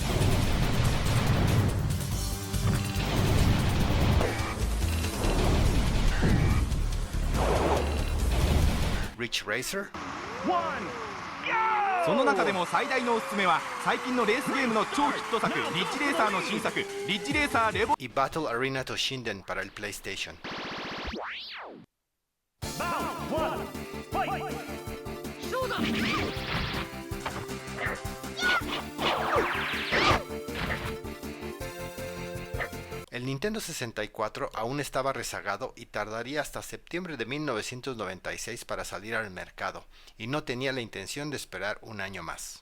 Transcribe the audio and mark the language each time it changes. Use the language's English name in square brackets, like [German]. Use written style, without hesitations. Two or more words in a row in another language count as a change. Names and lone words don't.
[Japanese] Ridge Racer その中でも最大のおすすめは最近のレースゲームの超ヒット作リッチレーサーの新作リッチレーサーレボ [Spanish] y Battle Arena Toshinden para el PlayStation. El Nintendo 64 aún estaba rezagado y tardaría hasta septiembre de 1996 para salir al mercado, y no tenía la intención de esperar un año más.